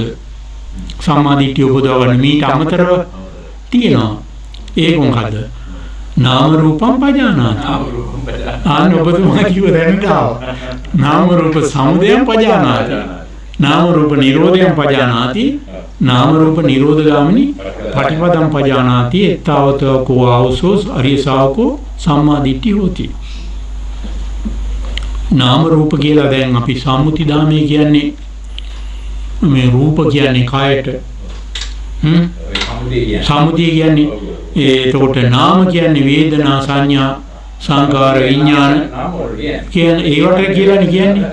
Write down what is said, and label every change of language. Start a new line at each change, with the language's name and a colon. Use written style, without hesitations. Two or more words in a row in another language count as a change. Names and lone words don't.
Sinhala: සම්මාදිට්ඨිය උපදව ගන්න මීට අමතරව තියෙනවා. ඒක මොකද්ද?
Pali: නාම රූපම් පජානාති.
Sinhala: ආන ඔබතුමා කිව්ව දැනට
Pali: නාම රූප සමුදයම් පජානාති. නාම රූප නිරෝධයන් පජානාති නාම රූප නිරෝධගාමිනී පටිපදං පජානාති එත්තාවත කෝ ආවසෝ අරිය ශාවකෝ සම්මා දිට්ඨි හෝති.
Sinhala: නාම රූප කියලා දැන් අපි සම්මුති ධාමයේ කියන්නේ මේ රූප කියන්නේ කායට සම්මුතිය කියන්නේ එතකොට නාම කියන්නේ වේදනා සංඥා සංකාර විඥාන කියන ඒවට කියලානේ කියන්නේ.